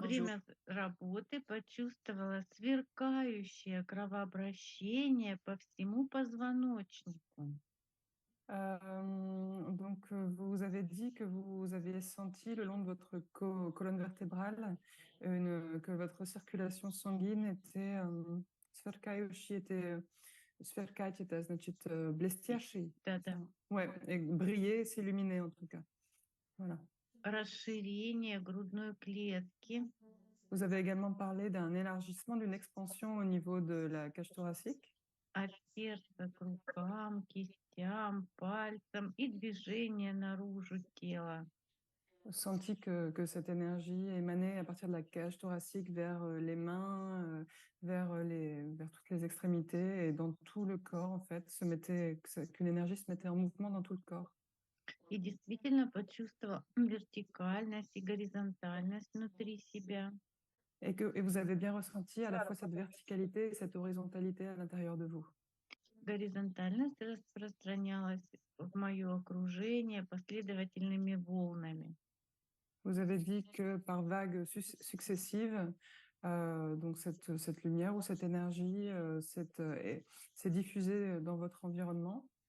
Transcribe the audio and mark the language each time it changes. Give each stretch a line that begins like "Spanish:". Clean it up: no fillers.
Russian: время работы почувствовала сверкающее кровообращение по всему позвоночнику.
French: Vous avez dit que vous avez senti le long de votre colonne vertébrale que votre circulation sanguine était
Russian: сверкающий, сверкать, это значит блестящий. Да-да.
French: Ouais, et briller, s'illuminer en tout cas. Voilà.
Russian: Расширение грудной клетки,
French: Vous avez également parlé d'un élargissement, d'une expansion au niveau de la cage thoracique.
Russian: от сердца к рукам, кистям, пальцам и движение наружу тела.
French: Senti que cette énergie émanait à partir de la cage thoracique vers les mains, vers toutes les extrémités et dans tout le corps, en fait, qu'une énergie se mettait en mouvement dans tout le corps.
Russian: И действительно почувствовала вертикальность и горизонтальность внутри себя.
French: Et vous avez bien ressenti à la fois cette verticalité et cette horizontalité à l'intérieur de vous.
Russian: Горизонтальность распространялась в мое окружение последовательными волнами.
French: Vous avez dit que par vagues successives, donc cette lumière ou cette énergie s'est diffusée dans votre environnement.